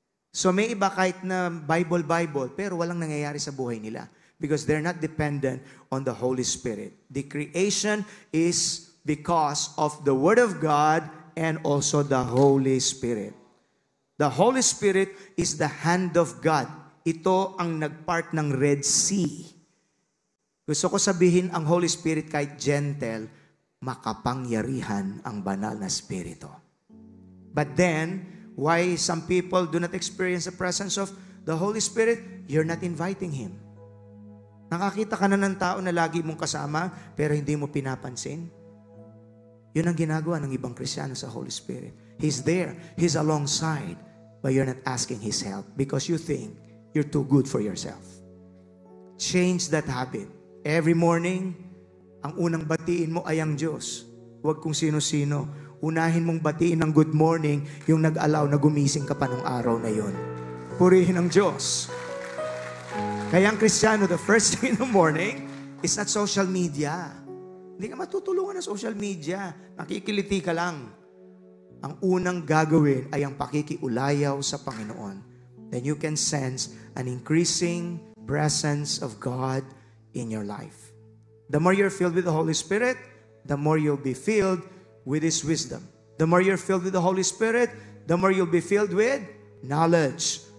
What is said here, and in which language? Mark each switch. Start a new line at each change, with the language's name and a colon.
Filipino: So may iba kahit na Bible, pero walang nangyayari sa buhay nila.
English: Because they're not dependent on the Holy Spirit. The creation is because of the Word of God and also the Holy Spirit. The Holy Spirit is the hand of God.
Filipino: Ito ang nagpart ng Red Sea. Gusto ko sabihin, ang Holy Spirit kahit gentle, makapangyarihan ang banal na Espiritu.
English: But then, why some people do not experience the presence of the Holy Spirit? You're not inviting Him.
Filipino: Nakakita ka na ng tao na lagi mong kasama, pero hindi mo pinapansin. Yun ang ginagawa ng ibang Kristiyano sa Holy Spirit.
English: He's there. He's alongside. But you're not asking His help because you think you're too good for yourself. Change that habit. Every morning,
Filipino: ang unang batiin mo ay ang Diyos. Huwag kung sino-sino. Unahin mong batiin ng good morning yung nag-allow na gumising ka pa nung araw na yun. Purihin ang Diyos. Kaya ang Kristiyano,
English: the first thing in the morning is not social media.
Filipino: Hindi ka matutulungan ng social media. Nakikiliti ka lang. Ang unang gagawin ay ang pakikiulayaw sa Panginoon.
English: Then you can sense an increasing presence of God in your life. The more you're filled with the Holy Spirit, the more you'll be filled with His wisdom. The more you're filled with the Holy Spirit, the more you'll be filled with knowledge.